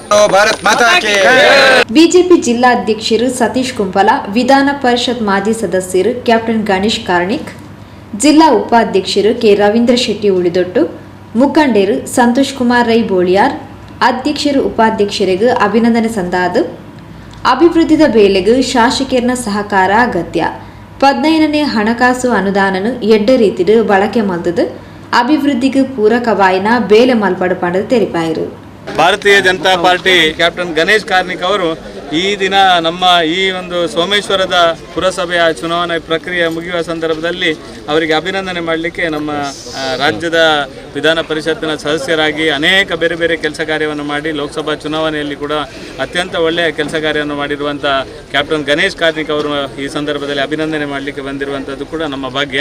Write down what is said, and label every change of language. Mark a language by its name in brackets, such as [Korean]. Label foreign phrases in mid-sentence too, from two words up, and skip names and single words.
[Tulu] ಬಿಜೆಪಿ ಜಿಲ್ಲಾಧ್ಯಕ್ಷರು ಸತೀಶ್ ಕುಂಪಲ, ವಿಧಾನ ಪರಿಷತ್ ಮಾಜಿ ಸದಸ್ಯರು ಕ್ಯಾಪ್ಟನ್ ಗಣೇಶ್ ಕಾರ್ಣಿಕ್, ಜಿಲ್ಲಾ ಉಪಾಧ್ಯಕ್ಷರು ಕೆ ರವೀಂದ್ರ ಶೆಟ್ಟಿ ಉಳಿದೊಟ್ಟು, ಮುಖಂಡರು ಸಂತೋಷ್ ಕುಮಾರ್ ರೈ ಬೋಳಿಯಾರ್, ಅಧ್ಯಕ್ಷರು ಉಪಾಧ್ಯಕ್ಷರಿಗೆ ಅಭಿನಂದನೆ ಸಂದಾದ ಅಭಿವೃದ್ಧಿದ ಬೇಲೆಗೆ ಶಾಸಕರ ಸಹಕಾರ ಅಗತ್ಯ. 15ನೇ ಹಣಕಾಸು ಅನುದಾನನು ಎಡ್ಡ ರೀತಿಡು ಬಳಕೆ ಮಲ್ದದು ಅಭಿವೃದ್ಧಿಗೆ ಪೂರಕವಾಯಿನ ಬೇಲೆ ಮಲ್ಪಡು ಪಂಡದು ತೆರಿಪಾಯಿರು. [Kannada] ಭಾರತೀಯ ಜನತಾ ಪಾರ್ಟಿ ಕ್ಯಾಪ್ಟನ್ ಗಣೇಶ್ ಕಾರ್ಣಿಕ್ ಅವರು ಈ ದಿನ ನಮ್ಮ ಈ ಒಂದು ಸೋಮೇಶ್ವರದ ಪುರಸಭೆಯ ಚುನಾವಣೆ ಪ್ರಕ್ರಿಯೆ ಮುಗಿಯುವ ಸಂದರ್ಭದಲ್ಲಿ ಅವರಿಗೆ ಅಭಿನಂದನೆ ಮಾಡಲಿಕ್ಕೆ ನಮ್ಮ ರಾಜ್ಯದ ವಿಧಾನ ಪರಿಷತ್ತಿನ ಸದಸ್ಯರಾಗಿ ಅನೇಕ ಬೇರೆ ಬೇರೆ ಕೆಲಸ ಕಾರ್ಯವನ್ನು ಮಾಡಿ ಲೋಕಸಭಾ ಚುನಾವಣೆಯಲ್ಲಿ ಕೂಡ ಅತ್ಯಂತ ಒಳ್ಳೆಯ ಕೆಲಸ ಕಾರ್ಯವನ್ನು ಮಾಡಿರುವಂಥ ಕ್ಯಾಪ್ಟನ್ ಗಣೇಶ್ ಕಾರ್ಣಿಕ್ ಅವರು ಈ ಸಂದರ್ಭದಲ್ಲಿ ಅಭಿನಂದನೆ ಮಾಡಲಿಕ್ಕೆ ಬಂದಿರುವಂಥದ್ದು ಕೂಡ ನಮ್ಮ ಭಾಗ್ಯ.